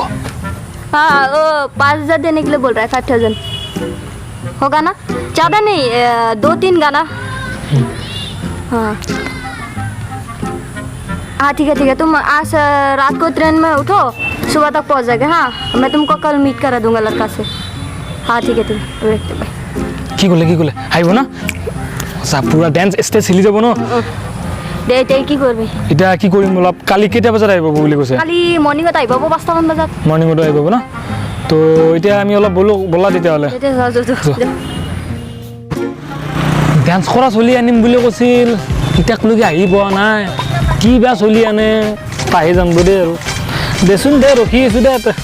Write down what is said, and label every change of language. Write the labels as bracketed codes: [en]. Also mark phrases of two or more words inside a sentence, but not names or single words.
[hi] हाँ वो 5,000 देने के लिए बोल रहा है 5,000 होगा ना ज़्यादा नहीं 2-3 गाना हाँ हाँ ठीक है तुम आज रात को ट्रेन में उठो सुबह तक पहुंच जाएगा हाँ मैं तुमको कल मीट करा दूंगा लड़का से हाँ ठीक है [as] কি ক'লে আহিব না আচ্ছা পুৰা ডান্স ষ্টেজ হিলি যাব ন দে কি কৰিবি এতিয়া কি কৰিম অলপ কালি কেইটা বজাত আহিব বুলি কৈছে কালি মৰ্নিঙত আহিব 5টা মান বজাত মৰ্নিঙত আহিব না তো এতিয়া আমি অলপ বলা তেতিয়াহ'লে ডান্স কৰা চলি আনিম বুলি কৈছিল এতিয়ালৈকে আহি পোৱা নাই কি বা চলি আনে পাহি যাম দে আৰু দেচোন দে ৰখি আছো দে